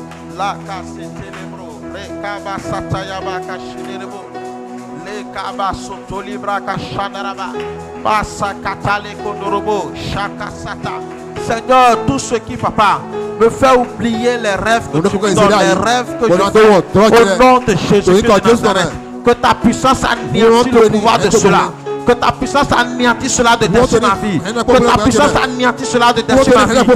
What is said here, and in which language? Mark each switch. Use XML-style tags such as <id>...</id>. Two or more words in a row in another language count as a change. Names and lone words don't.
<fr>La Casitelebro, Le Kaba Satayaba Kashinerebo, Le Kaba Sotolibra Kashanaraba, Basa Katale Kondorobo, Shaka Sata. Seigneur, tout ce qui, papa, me fait oublier les rêves que tu me donnes, les rêves que je fais, au nom de Jésus de Nazareth, que ta puissance anéantisse le pouvoir de cela. Que ta puissance anéantisse cela de détruire ma vie. Que ta puissance anéantisse cela de détruire ma vie.</fr>